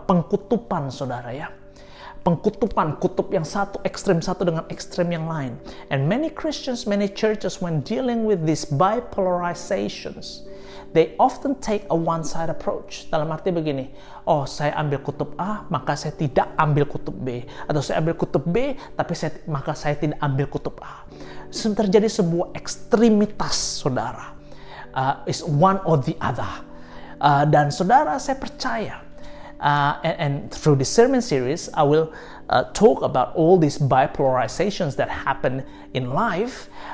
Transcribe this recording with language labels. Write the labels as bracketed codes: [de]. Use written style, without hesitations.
[id] Pengkutupan, saudara, ya. Pengkutupan, kutub yang satu dengan ekstrem yang lain. [en] And many Christians, many churches, when dealing with these bipolarizations, they often take a one-side approach. [id] Dalam arti begini, oh, saya ambil kutub A, maka saya tidak ambil kutub B. Atau saya ambil kutub B, tapi maka saya tidak ambil kutub A. Terjadi sebuah ekstremitas, saudara. [en] Is one or the other. [id] Dan saudara, saya percaya, [en] and through this sermon series, I will talk about all these bipolarizations that happen in life.